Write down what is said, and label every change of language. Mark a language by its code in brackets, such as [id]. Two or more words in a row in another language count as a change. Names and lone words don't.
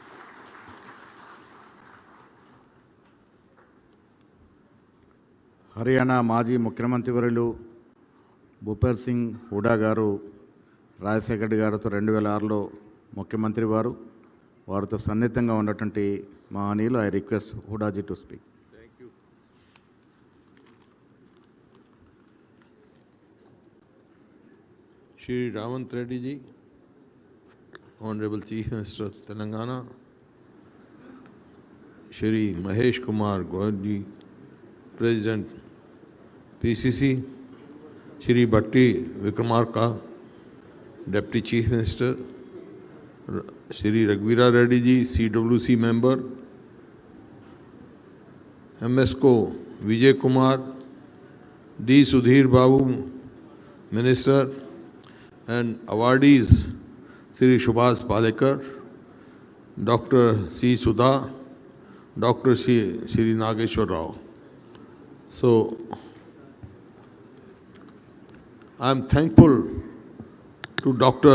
[te] హర్యానా మాజీ ముఖ్యమంత్రి వర్యులు భూపేంద్ర సింగ్ హుడా గారు రాజశేఖర రెడ్డి గారితో 2006లో ముఖ్యమంత్రి వారితో సన్నిహితంగా ఉన్నటువంటి మహనీయులు. [en] I request Hudaji to speak. Thank you. Shri Ravant Reddy ji, Honorable Chief Minister of Telangana, Shri Mahesh Kumar Goyal ji, President PCC, Shri Batti Vikramarka, Deputy Chief Minister, Shri Raghuveera Reddy ji, CWC member, MSco Vijay Kumar, D. Sudhir Babu, Minister, and awardees Shri Subhash Palekar, Dr. C. Sudha, Dr. Shri Nageshwar Rao. So, I am thankful to Dr.